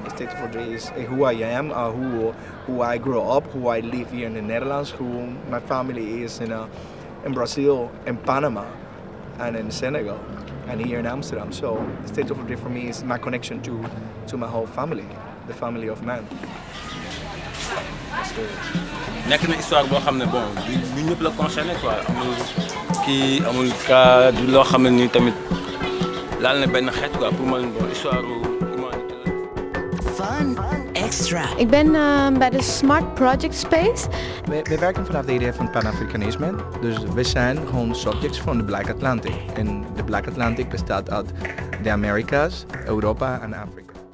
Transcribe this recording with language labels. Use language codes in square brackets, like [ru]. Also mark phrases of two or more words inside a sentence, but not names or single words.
[en] The state of Dre is who I am, who I grew up, who I live here in the Netherlands, who my family is in Brazil, in Panama, and in Senegal, and here in Amsterdam. So the state of Dre for me is my connection to my whole family, the family of man. [wo] nekk na histoire boo xam ne bon du ñëpp la [fr] concerné quoi [wo] amul cas du loo xam ne nii tamit laal na benn xeet quoi pour man bon [fr] histoire humanité [wo] la. [en] Fun extra. [nl] Ik ben bij de Smart Project Space. We werken vanaf de idee van Pan-Afrikanisme. Dus we zijn gewoon subjects van de Black Atlantic. En de Black Atlantic bestaat uit de Amerika's, Europa en Afrika.